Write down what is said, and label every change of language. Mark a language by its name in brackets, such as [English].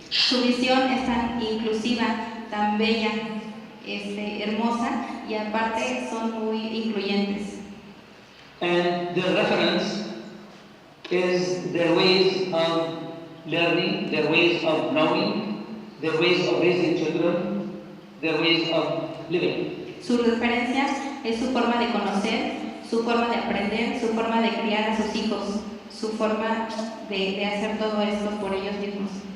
[Spanish] Su visión es tan inclusiva, tan bella, hermosa y aparte son muy incluyentes. [English] And their reference is their ways of learning, their ways of knowing, their ways of raising children, their ways of living. [Spanish] Su referencia es su forma de conocer, su forma de aprender, su forma de criar a sus hijos, su forma de hacer todo esto por ellos mismos.